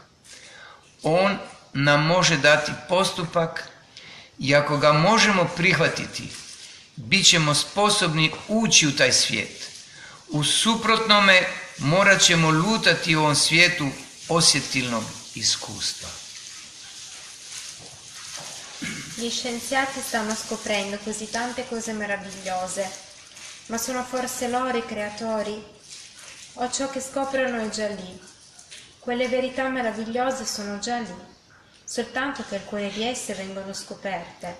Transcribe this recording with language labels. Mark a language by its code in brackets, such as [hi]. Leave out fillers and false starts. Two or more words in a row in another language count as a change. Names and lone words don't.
[hr] On nam može dati postupak i ako ga možemo prihvatiti, bit ćemo sposobni ući u taj svijet. U suprotnome morat ćemo lutati u ovom svijetu osjetilnog iskustva. [it] Gli scienziati stanno scoprendo così tante cose meravigliose, ma sono forse loro i creatori? O ciò che scoprono è già lì? Quelle verità meravigliose sono già lì, soltanto che alcune di esse vengono scoperte.